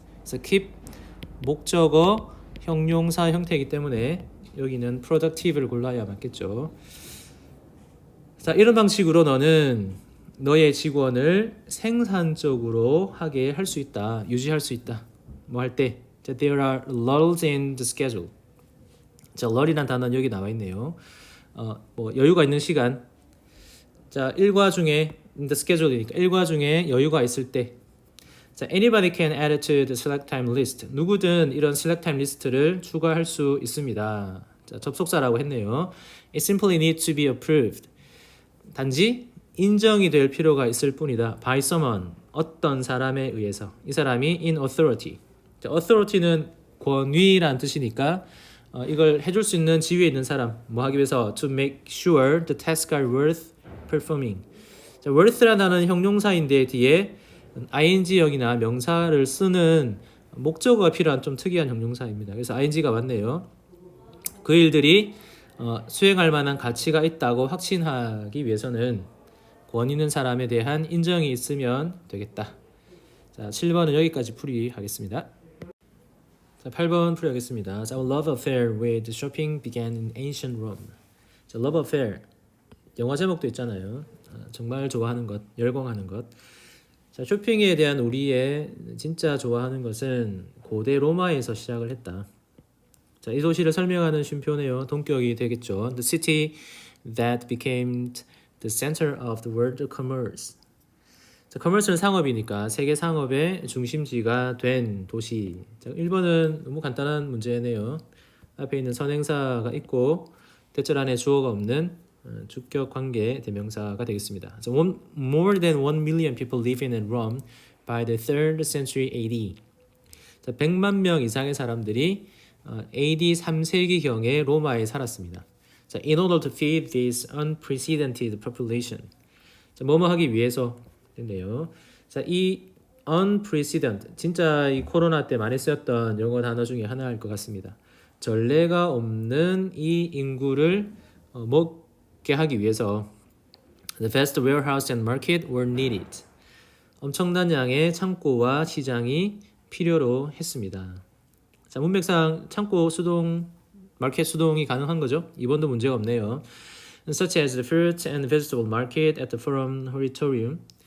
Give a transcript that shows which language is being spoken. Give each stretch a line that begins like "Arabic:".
Korean: 그래서 keep 목적어 형용사 형태이기 때문에 여기는 productive를 골라야 맞겠죠. 자, 이런 방식으로 너는 너의 직원을 생산적으로 하게 할 수 있다, 유지할 수 있다. 뭐 할 때,
English: 자, there are lulls in the schedule.
Korean: 자, lull이란 단어는 여기 나와 있네요. 뭐 여유가 있는 시간. 자, 일과 중에
English: in the schedule
Korean: 이니까 일과 중에 여유가 있을 때.
English: 자, anybody can add to the select time list.
Korean: 누구든 이런 select time 리스트를 추가할 수 있습니다. 자, 접속사라고 했네요.
English: It simply needs to be approved.
Korean: 단지 인정이 될 필요가 있을 뿐이다.
English: By someone,
Korean: 어떤 사람에 의해서. 이 사람이
English: in authority.
Korean: 자, authority는 권위란 뜻이니까 이걸 해줄 수 있는 지위에 있는 사람. 뭐 하기 위해서
English: to make sure the tasks are worth performing.
Korean: 자, worth라는 단어는 형용사인데 뒤에 ing형이나 명사를 쓰는 목적어가 필요한 좀 특이한 형용사입니다. 그래서 ing가 맞네요. 그 일들이 수행할 만한 가치가 있다고 확신하기 위해서는 권 있는 사람에 대한 인정이 있으면 되겠다. 자, 7번은 여기까지 풀이하겠습니다. 자, 8번 풀이하겠습니다.
English: 자, Our love affair with shopping began in ancient Rome.
Korean: 자, love affair 영화 제목도 있잖아요. 정말 좋아하는 것, 열광하는 것. 자, 쇼핑에 대한 우리의 진짜 좋아하는 것은 고대 로마에서 시작을 했다. 자, 이 도시를 설명하는 쉼표네요. 동격이 되겠죠.
English: The city that became the center of the world commerce.
Korean: 자, commerce는 상업이니까 세계 상업의 중심지가 된 도시. 자, 1번은 너무 간단한 문제네요. 앞에 있는 선행사가 있고 대절 안에 주어가 없는 주격 관계 대명사가 되겠습니다.
English: So more than 1 million people living in Rome by the 3rd century AD.
Korean: 자, 100만 명 이상의 사람들이 AD 3세기경에 로마에 살았습니다.
English: 자, in order to feed this unprecedented population.
Korean: 자, 뭐뭐 하기 위해서 됐네요. 자, 이 unprecedented 진짜 이 코로나 때 많이 쓰였던 영어 단어 중에 하나일 것 같습니다. 전례가 없는 이 인구를 먹게 하기 위해서
English: the vast warehouse and market were needed.
Korean: 엄청난 양의 창고와 시장이 필요로 했습니다. 자, 문맥상 창고 수동, 마켓 수동이 가능한 거죠. 2번도 문제가 없네요.
English: Such as the fruit and vegetable market at the Forum Hortitorium.